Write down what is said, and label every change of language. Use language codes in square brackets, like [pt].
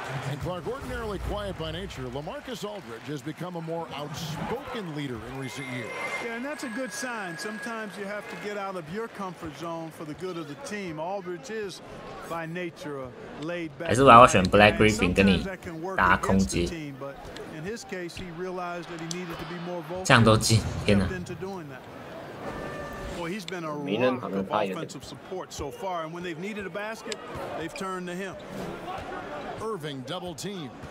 [en] And Clark, ordinarily quiet by nature, LaMarcus Aldridge has become a more outspoken leader in recent years. Yeah, and that's a good sign. Sometimes you have to get out of your comfort zone for the good of the team. Aldridge is by nature a laid back. [zh] 还是我要选 Black Griffin 跟你打空接。 [en] In his case, he realized that he needed to be more vocal. [zh] 这样都进，天哪！ [en] Boy, he's been a rock of offensive support so far, and when they've needed a basket, they've turned to him. Irving double team.